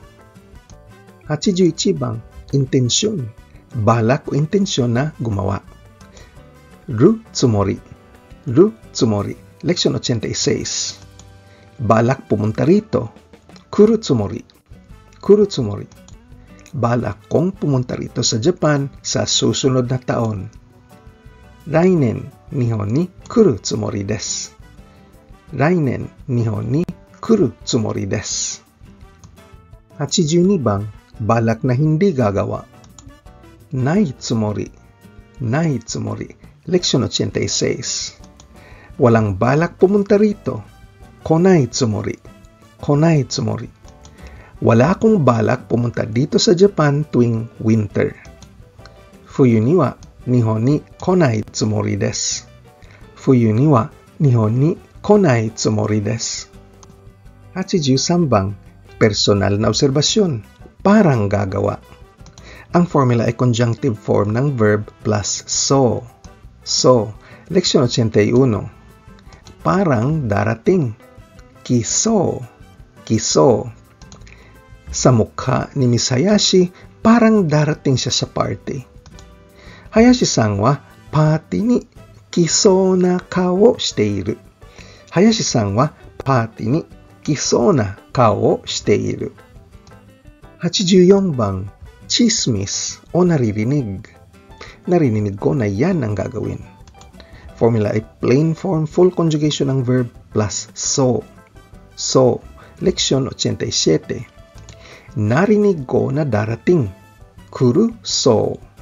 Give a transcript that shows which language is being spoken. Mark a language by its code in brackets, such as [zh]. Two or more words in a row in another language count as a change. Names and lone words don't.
[tl] 81 bang, intensyon, balak o intensyon na gumawa. [ja] るつもり. Leksyon 86. [tl] Balak pumunta rito. [ja] 来るつもり. [tl] Balak kong pumunta rito sa Japan sa susunod na taon. [ja] 来年日本に来るつもりです. 来年日本に来るつもりです. [tl] 82 bang, balak na hindi gagawa. [ja] ないつもり. Leksyon 86. [tl] Walang balak pumunta rito. [ja] 来ないつもり. [tl] Wala akong balak pumunta dito sa Japan tuwing winter. [ja] 冬には日本に来ないつもりです. [tl] 83 bang, personal na obserbasyon, parang gagawa. Ang formula ay [en] conjunctive form [tl] ng verb plus so. Leksyon 81. Parang darating. [ja] Kiso. [tl] Sa mukha ni Miss Hayashi, parang darating siya sa party. [ja] 林さんはパーティーに来そうな顔している. 林さんはパーティーに来そうな顔している. [tl] 84 bang, chismis o naririnig. Narinig ko na yan ang gagawin. Formula ay [en] plain form, full conjugation [tl] ng verb plus so. Leksyon 87. Narinig ko na darating. [ja] 来るそう.